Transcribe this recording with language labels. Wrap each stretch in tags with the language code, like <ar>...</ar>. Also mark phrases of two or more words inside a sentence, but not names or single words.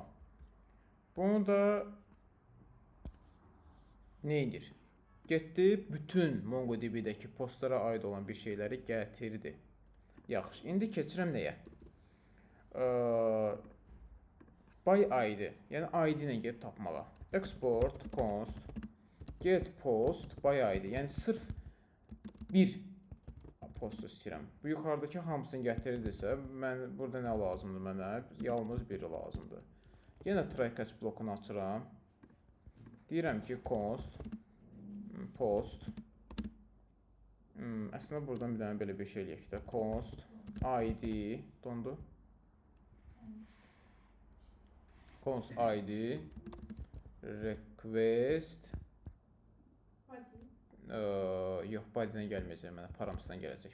<az>Bunu da nə edir? Getdi, bütün MongoDB-dəki postlara aid olan bir şeyləri gətirdi. Yaxşı, indi keçirəm nəyə? By ID, yəni ID ilə gedib tapmağa.</az> <en>Export const get post by ID,</en> <az>yəni sırf bir post istəyirəm. Bu yuxarıdakı hamısını gətirirdisə, mən burada nə lazımdır mənə? Yalnız biri lazımdır. Yenə</az> <en>try catch</en> <az>blokunu açıram. Deyirəm ki,</az> <en>const post.</en> <az>Əslində buradan bir dənə belə bir şey eləyək də. Const ID dondu.</az> <en>Const ID request</en> <az>yox, body'dən gəlməyəcək mənə, paramsdan gələcək.</az>